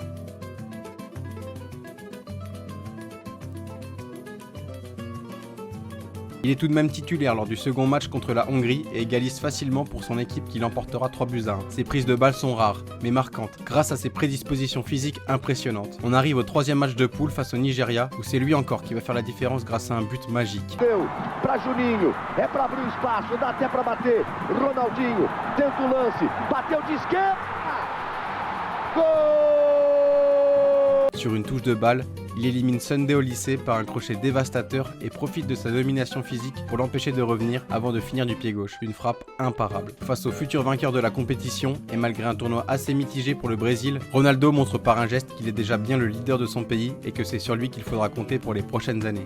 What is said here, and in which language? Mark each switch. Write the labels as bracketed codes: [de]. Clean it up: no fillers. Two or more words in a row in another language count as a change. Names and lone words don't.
[fr] Il est tout de même titulaire lors du second match contre la Hongrie et égalise facilement pour son équipe qui l'emportera 3-1. Ses prises de balles sont rares, mais marquantes, grâce à ses prédispositions physiques impressionnantes. On arrive au 3e match de poule face au Nigeria, où c'est lui encore qui va faire la différence grâce à un but magique. [pt] Para Juninho, é para abrir espaço, dá até para bater. Ronaldinho, tenta o lance, bateu de esquerda. Goal! [fr] Sur une touche de balle, Il élimine Sunday au lycée par un crochet dévastateur et profite de sa domination physique pour l'empêcher de revenir avant de finir du pied gauche. Une frappe imparable. Face au futur vainqueur de la compétition, et malgré un tournoi assez mitigé pour le Brésil, Ronaldo montre par un geste qu'il est déjà bien le leader de son pays et que c'est sur lui qu'il faudra compter pour les prochaines années.